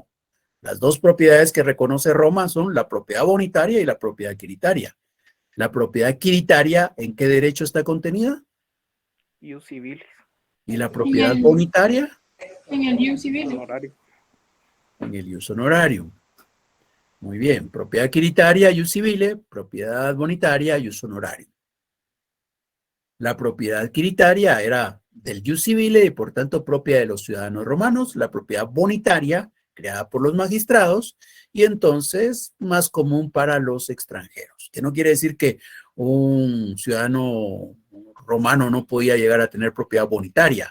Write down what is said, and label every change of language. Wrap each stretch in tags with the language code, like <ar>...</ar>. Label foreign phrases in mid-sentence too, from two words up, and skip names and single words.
<es>Las dos propiedades que reconoce Roma son la propiedad bonitaria y la propiedad adquiritaria. La propiedad adquiritaria, ¿en qué derecho está contenida?</es> <la>ius civilis,</la> <es>¿Y la propiedad bonitaria? En el</es> <la>ius civilis.</la> <es>honorario. En el</es> <la>ius honorarium.</la> <es>Muy bien, propiedad adquiritaria,</es> <la>ius civile,</la> <es>propiedad bonitaria,</es> <la>ius honorarium.</la> <es>La propiedad adquiritaria era del</es> <la>ius civile</la> <es>y por tanto propia de los ciudadanos romanos, la propiedad bonitaria creada por los magistrados y entonces más común para los extranjeros, que no quiere decir que un ciudadano romano no podía llegar a tener propiedad bonitaria.</es>